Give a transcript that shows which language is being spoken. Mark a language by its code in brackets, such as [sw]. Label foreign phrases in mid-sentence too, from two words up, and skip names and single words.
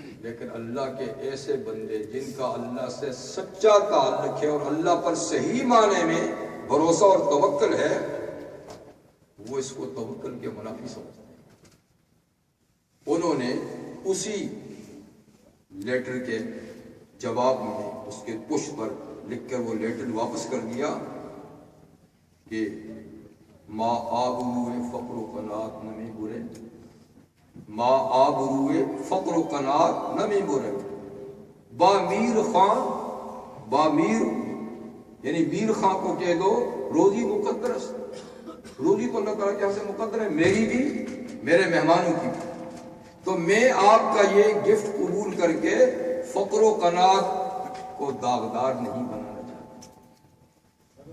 [ur] لیکن اللہ کے ایسے بندے جن کا اللہ سے سچا تعلق ہے اور اللہ پر صحیح معنی میں بھروسہ اور توکل ہے، وہ اس کو توکل کے منافی سمجھتے ہیں۔ انہوں نے اسی لیٹر کے جواب میں اس کے پشت پر لکھ کر وہ لیٹر واپس کر دیا کہ [fa] ما آبروئے فقر و قناعت نمی برے، ما آبروئے فقر و قناعت نمی برے، با میر خان، با میر [ur] یعنی میر خان کو کہہ دو روزی مقدر ہے، روزی تو اللہ تعالیٰ کے یہاں سے مقدر ہے، میری بھی میرے مہمانوں کی بھی، تو میں آپ کا یہ گفٹ قبول کر کے فقر و قناعت کو داغدار نہیں بنانا چاہتا۔